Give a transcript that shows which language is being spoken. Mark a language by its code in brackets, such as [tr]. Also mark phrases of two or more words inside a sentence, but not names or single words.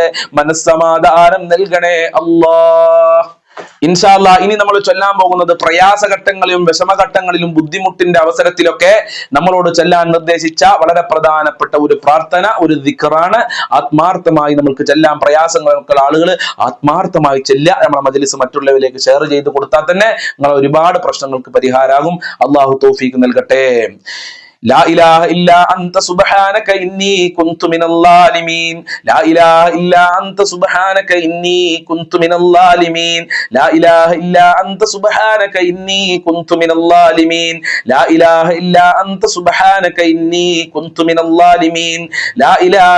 [ml] മനസ്സമാധാനം നൽകണേ അല്ലാഹ് [ar] إن شاء الله [ml] ഇനി നമ്മൾ ചൊല്ലാൻ പോകുന്നത് പ്രയാസഘട്ടങ്ങളിലും വിഷമഘട്ടങ്ങളിലും ബുദ്ധിമുട്ടിന്റെ അവസരത്തിലൊക്കെ നമ്മളോട് ചൊല്ലാൻ നിർദ്ദേശിച്ച വളരെ പ്രധാനപ്പെട്ട ഒരു പ്രാർത്ഥന ഒരു ദിക്റാണ് ആത്മാർത്ഥമായി നമുക്ക് ചൊല്ലാൻ പ്രയാസങ്ങളൊക്കെ ആളുകൾ ആത്മാർത്ഥമായി ചൊല്ലുക നമ്മുടെ മജ്‌ലിസ് മറ്റുള്ളവരിലേക്ക് ഷെയർ ചെയ്ത് കൊടുത്താൽ തന്നെ നിങ്ങളെ ഒരുപാട് പ്രശ്നങ്ങൾക്ക് പരിഹാരമാകും അല്ലാഹു തൗഫീഖ് നൽകട്ടെ [ar] لا إله إلا أنت سبحانك إني كنت من الظالمين لا إله إلا أنت سبحانك إني كنت من الظالمين لا إله إلا أنت سبحانك إني كنت من الظالمين لا إله إلا أنت سبحانك إني كنت من الظالمين لا إله